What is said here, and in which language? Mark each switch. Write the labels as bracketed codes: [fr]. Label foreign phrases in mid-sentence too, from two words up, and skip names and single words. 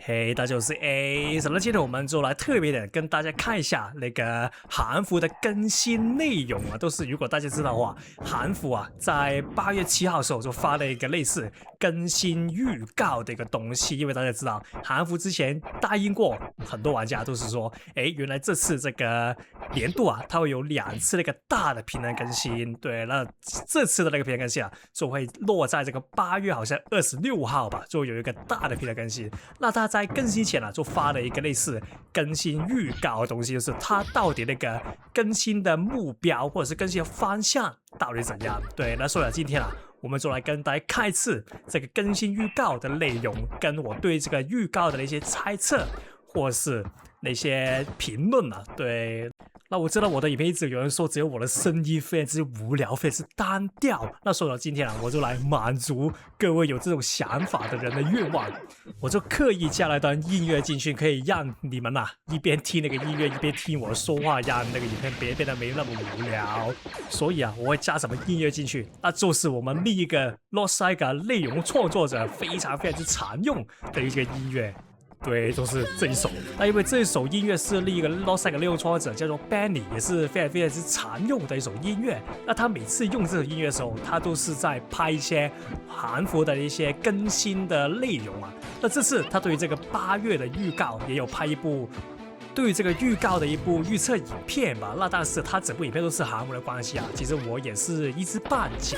[zh] 嘿，大家好，我是 A。那今天我們就來特別的跟大家看一下那個韓服的更新內容啊，都是如果大家知道的話，韓服啊在8月7號的時候就發了一個類似更新預告的一個東西，因為大家知道韓服之前答應過很多玩家都是說，原來這次這個年度啊，它會有2次那個大的平衡更新，對，那這次的那個平衡更新啊，就會落在這個8月好像26號吧，就有一個大的平衡更新。那它在更新前啊，就發了一個類似更新預告的東西，就是它到底那個更新的目標或者是更新的方向到底怎樣？對，那所以今天啊，我們就來跟大家看一次這個更新預告的內容，跟我對這個預告的那些猜測或是那些評論啊，對。那我知道我的影片一直有人說只有我的聲音非常之無聊，非常之單調。那所以呢，今天啊，我就來滿足各位有這種想法的人的願望，我就刻意加了一段音樂進去，可以讓你們啊一邊聽那個音樂一邊聽我說話，讓那個影片變得沒那麼無聊。所以啊，我會加什麼音樂進去？那就是我們另一個 Losaiga 內容創作者非常之常用的一個音樂。對，就是這一首。那因為這一首音樂是另一個 Losaiga 內容創作者叫做 Benny，也是非常之常用的一首音樂。那他每次用這首音樂的時候，他都是在拍一些韓服的一些更新的內容啊。那這次他對於這個8月的預告也有拍一部。對於這個預告的一部預測影片吧，那但是它整部影片都是韓文的關係啊，其實我也是一知半解。